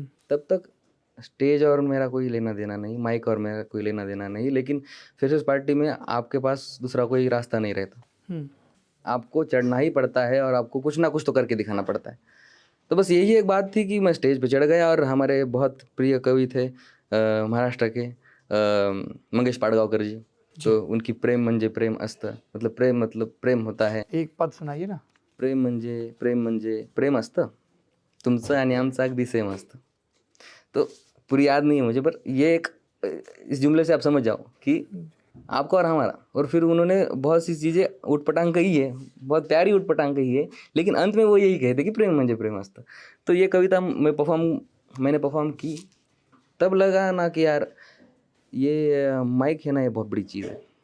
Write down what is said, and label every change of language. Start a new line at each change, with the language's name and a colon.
Hindi: तब तक स्टेज और मेरा कोई लेना देना नहीं, माइक और मेरा कोई लेना देना नहीं, लेकिन फ्रेशर्स पार्टी में आपके पास दूसरा कोई रास्ता नहीं रहता। आपको चढ़ना ही पड़ता है और आपको कुछ ना कुछ तो करके दिखाना पड़ता है। तो बस यही एक बात थी कि मैं स्टेज पे चढ़ गया और हमारे बहुत प्रिय कवि थे महाराष्ट्र के मंगेश पाडगांवकर जी। तो उनकी प्रेम
Marathi: म्हणजे प्रेम असतं,
Hindi: मतलब प्रेम होता है। एक पद सुनाइए ना।
Marathi: प्रेम म्हणजे प्रेम असतं, तुमचं आणि आमचं अगदी सेम असतं।
Hindi: तो पूरी याद नहीं है मुझे, पर ये एक इस जुमले से आप समझ जाओ कि आपका और हमारा। और फिर उन्होंने बहुत सी चीज़ें उटपटांग कही है, बहुत प्यारी उटपटांग कही है, लेकिन अंत में वो यही कहते कि
Marathi: प्रेम म्हणजे प्रेमस्त।
Hindi: तो ये कविता मैंने परफॉर्म की, तब लगा ना कि यार ये माइक है ना, ये बहुत बड़ी चीज़ है,